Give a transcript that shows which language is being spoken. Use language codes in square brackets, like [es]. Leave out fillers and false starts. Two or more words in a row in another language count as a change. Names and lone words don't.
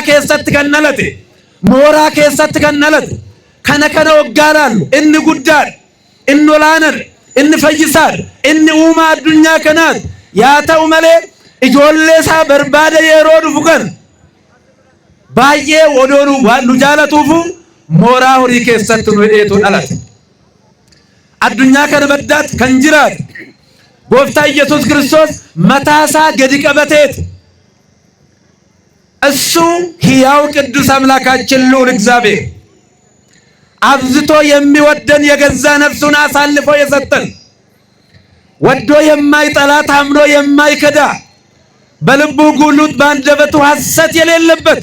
[om] keessatti kan dhalate mooraa keessatti kan dhalate kana hoggaaraallu inni guddaadha inni olaanaadha inni fayyisaadha inni uumaa addunyaa kanaati yaa ta'u malee ijoollee isaa barbaada yeroo dhufu kana baay'ee odoon waan nu jaalatuufu mooraa horii keessatti nu hidheetu dhalate addunyaa kana baddaatti kan jiraatu gooftaa Yesuus Kiristoos mataasaa gadi qabateeti [am] እሱ ሕያው ቅዱስ አምላካችን ልዑል እግዚአብሔር አብዝቶ የሚወደን የገዛ ነፍሱን አሳልፎ የሰጠን ወዶ የማይጠላ ታምኖ የማይከዳ በልቡ ጉሉት በአንደበቱ ሐሰት የሌለበት